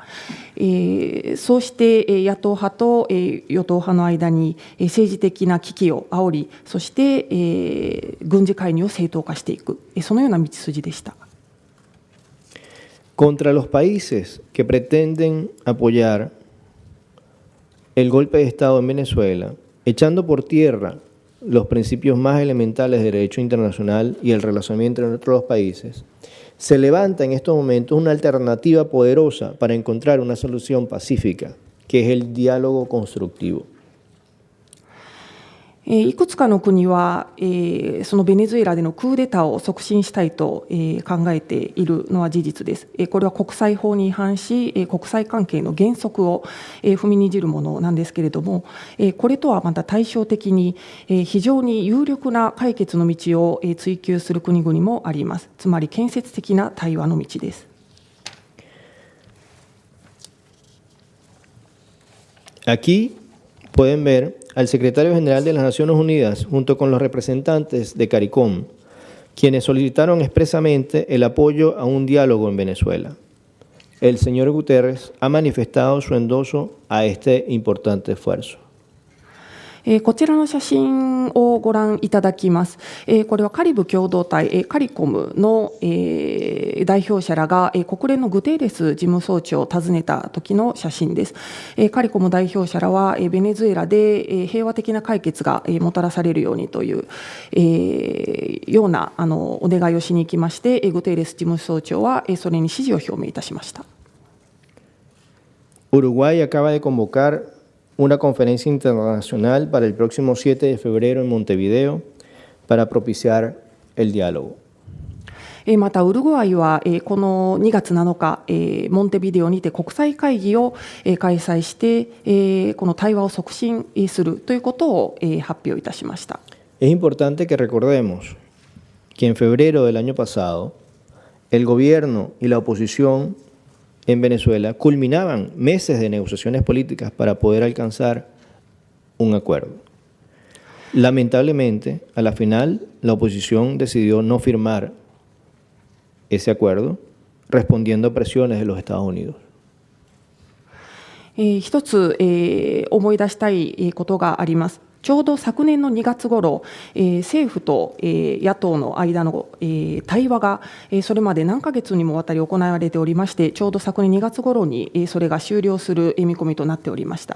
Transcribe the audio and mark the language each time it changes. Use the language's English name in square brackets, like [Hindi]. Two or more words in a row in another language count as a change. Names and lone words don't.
[Japanese] そうして、野党派と、与党派の間に、政治的な危機を煽り、そして、軍事介入を正当化していく、そのような道筋でした。 [Spanish] Contra los países que pretenden apoyar el golpe de Estado en Venezuela, echando por tierra los principios más elementales de derecho internacional y el relacionamiento entre los países, se levanta en estos momentos una alternativa poderosa para encontrar una solución pacífica, que es el diálogo constructivo. [Japanese] いくつかの国は、そのベネズエラでのクーデターを促進したいと、考えているのは事実です。これは国際法に違反し、国際関係の原則を、踏みにじるものなんですけれども、これとはまた対照的に、非常に有力な解決の道を、追求する国々もあります。つまり建設的な対話の道です。 [Spanish] Aquí pueden ver al secretario general de las Naciones Unidas junto con los representantes de CARICOM, quienes solicitaron expresamente el apoyo a un diálogo en Venezuela. El señor Guterres ha manifestado su endoso a este importante esfuerzo. [Japanese] こちらの写真をご覧いただきます。これはカリブ共同体カリコムの代表者らが国連のグテーレス事務総長を訪ねた時の写真です。カリコム代表者らはベネズエラで平和的な解決がもたらされるようにというようなお願いをしに行きまして、グテーレス事務総長はそれに支持を表明いたしました。 [Spanish] Uruguay acaba de convocar una conferencia internacional para el próximo 7 de febrero en Montevideo para propiciar el diálogo. [Japanese] またウルグアイはこの2月7日モンテビデオにて国際会議を開催してこの対話を促進するということを発表いたしました。 [Spanish] Es importante que recordemos que en febrero del año pasado el gobierno y la oposición en Venezuela culminaban meses de negociaciones políticas para poder alcanzar un acuerdo. Lamentablemente, a la final, la oposición decidió no firmar ese acuerdo, respondiendo a presiones de los Estados Unidos. [Japanese] 一つ、思い出したいことがあります。ちょうど昨年の2月頃、政府と、野党の間の、対話が、それまで何ヶ月にもわたり行われておりまして、ちょうど昨年2月頃に、それが終了する見込みとなっておりました。